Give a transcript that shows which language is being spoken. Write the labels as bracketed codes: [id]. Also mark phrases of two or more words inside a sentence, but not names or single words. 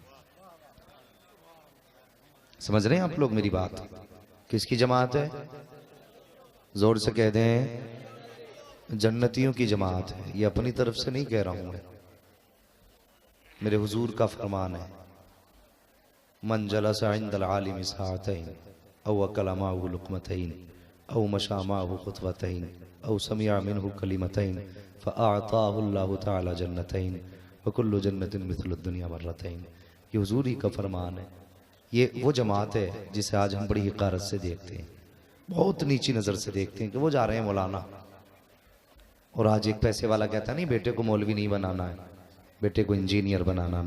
[hi] समझ रहे हैं आप लोग मेरी बात? किसकी जमात है? जोर से कह दें, जन्नतियों की जमात है। ये अपनी तरफ से नहीं कह रहा हूं मैं, मेरे हुजूर का फरमान है। [ar] من جلس عند العالم ساعتين أو أكل معه لقمتين أو مشى معه خطوتين أو سمع منه كلمتين فأعطاه الله تعالى جنتين وكل جنة مثل الدنيا مرتين. [hi] ये हुजूर ही का फरमान है। ये वो जमात है जिसे आज हम बड़ी हिकारत से देखते हैं, बहुत नीची नज़र से देखते हैं कि वो जा रहे हैं मौलाना। और आज एक पैसे वाला कहता नहीं बेटे को मौलवी नहीं बनाना है, बेटे को इंजीनियर बनाना।